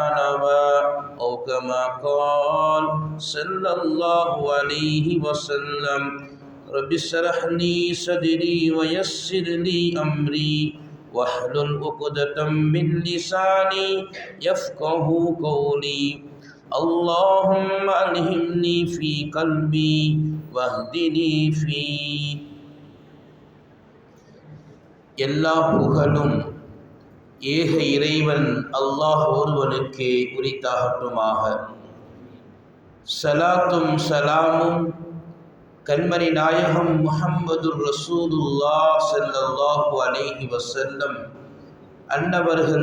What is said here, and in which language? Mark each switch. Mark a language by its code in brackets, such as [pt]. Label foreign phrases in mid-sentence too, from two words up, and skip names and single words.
[ar] نوى أو كما قال صلى الله عليه وسلم رب اشرح لي صدري ويسر لي أمري واحلل عقدة من لساني يفقه قولي اللهم ألهمني في قلبي واهدني فيه. [ta] எல்லா புகழும் ஏக இறைவன் அல்லாஹ் ஒருவனுக்கே உரித்தாகட்டுமாக. சலாத்தும் சலாமும் கண்மணி நாயகம் முஹம்மது ரசூலுல்லாஹ் [ar] صلى الله عليه وسلم [ta] அன்னவர்கள்